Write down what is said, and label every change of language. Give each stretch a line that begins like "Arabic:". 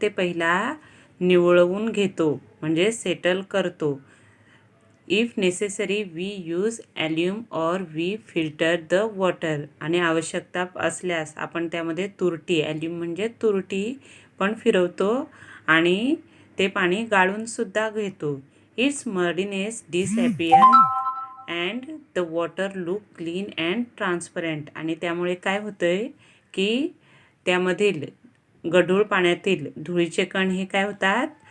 Marathi: ते पहिला निवळवून घेतो म्हणजे सेटल करतो.
English: If necessary we use alum or we filter the water.
Marathi: आणि आवश्यकता असल्यास आपण त्यामध्ये तुरटी, ॲल्युम म्हणजे तुरटी पण फिरवतो आणि ते पाणी गाळून सुद्धा घेतो.
English: Its muddiness disappear and the water look clean and transparent.
Marathi: आणि त्यामुळे काय होतंय की त्यामधील गढूळ पाण्यातील धुळीचे कण हे काय होतात?